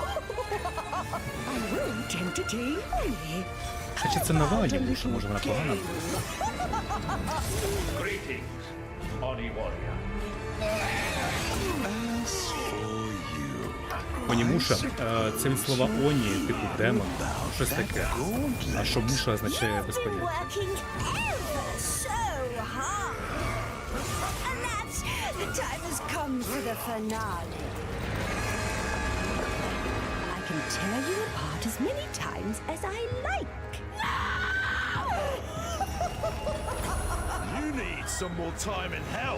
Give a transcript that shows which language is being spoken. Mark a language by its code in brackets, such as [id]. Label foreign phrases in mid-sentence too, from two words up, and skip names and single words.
[uk] Хоча це нова анімуша, може вона погана буде. Онімуша це від слова оні, типу демон, щось таке. А що муша означає без поняття. [en] Working ever so hard. And that's the time has come for the finale. I can tear you apart as many times as I like. You need some more time in hell.